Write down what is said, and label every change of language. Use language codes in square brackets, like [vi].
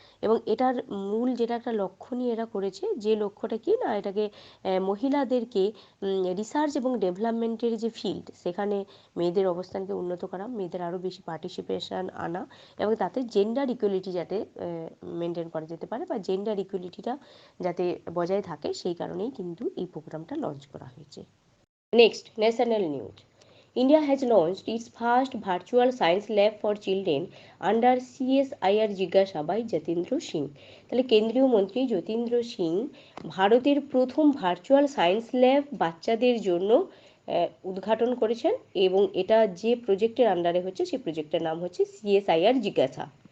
[bn] এবং এটার মূল যেটা একটা লক্ষ্য নিয়ে এরা করেছে, যে লক্ষ্যটা কি না, এটাকে মহিলাদেরকে রিসার্চ এবং ডেভেলপমেন্টের যে ফিল্ড সেখানে মেয়েদের অবস্থানকে উন্নত করা, মেয়েদের আরও বেশি পার্টিসিপেশন আনা, এবং তাতে জেন্ডার ইকুয়ালিটি যাতে মেনটেন করা যেতে পারে বা জেন্ডার ইকুয়ালিটিটা যাতে বজায় থাকে, সেই কারণেই কিন্তু এই প্রোগ্রামটা লঞ্চ করা হয়েছে। [en] Next, national news. India has launched its first virtual science lab for children under CSIR জিজ্ঞাসা by Jatindra Singh. [bn] তাহলে কেন্দ্রীয় মন্ত্রী যতীন্দ্র সিং ভারতের প্রথম ভার্চুয়াল সায়েন্স ল্যাব বাচ্চাদের জন্য উদ্ঘাটন করেছেন, এবং এটা যে প্রজেক্টের আন্ডারে হচ্ছে সেই প্রজেক্টের নাম হচ্ছে CSIR জিজ্ঞাসা।